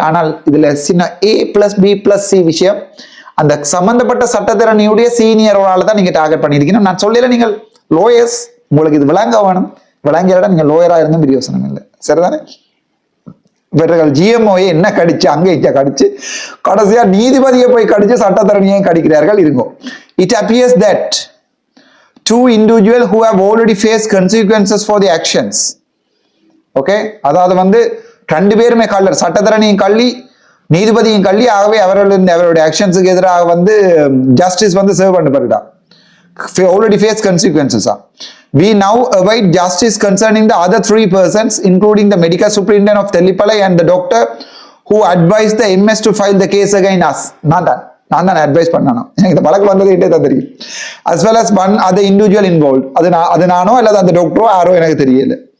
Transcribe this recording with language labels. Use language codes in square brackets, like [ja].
[ta] ஆனால் இதுல சின்ன A+B+C விஷயம், அந்த சம்பந்தப்பட்ட சட்டத்தரணியுடைய சீனியரோட தான் நீங்க டார்கெட் பண்ணியிருக்கீங்க. நான் சொல்லல நீங்கள் லோயர்ஸ், உங்களுக்கு இது விளங்க வேணும், விளங்கியட நீங்க லோயரா இருந்தும் பிரியோசனம் இல்லை, சரிதானே? இவர்கள் GMOயை என்ன கடிச்சு அங்கே கடிச்சு கடைசியா நீதிபதியை போய் கடிச்சு சட்டத்தரணியை கடிக்கிறார்கள். இருக்கும். [en] It appears that two individuals who have already faced consequences for the actions. [ta] Okay, அதாவது வந்து ரெண்டு பேருமே கள்ளர், சட்டத்தரணியும் கள்ளி நீதிபதியும் கள்ளி. ஆகவே அவருடைய ஆக்ஷன்ஸுக்கு எதிராக வந்து ஜஸ்டிஸ் வந்து serve பண்ணப்படுதா, [en] already faced consequences. We now await justice concerning the other 3 persons, including the medical superintendent of Tellipalai and the doctor who advised the MS to file the case against us. [ta] நான் தான் advice பண்ணணும், எனக்கு இந்த வழக்கு வந்தது கிட்டே தான் தெரியும். [en] as well as one other individual involved. [ta] அது நானோ அல்லது அந்த டாக்டரோ யாரோ எனக்கு தெரியல.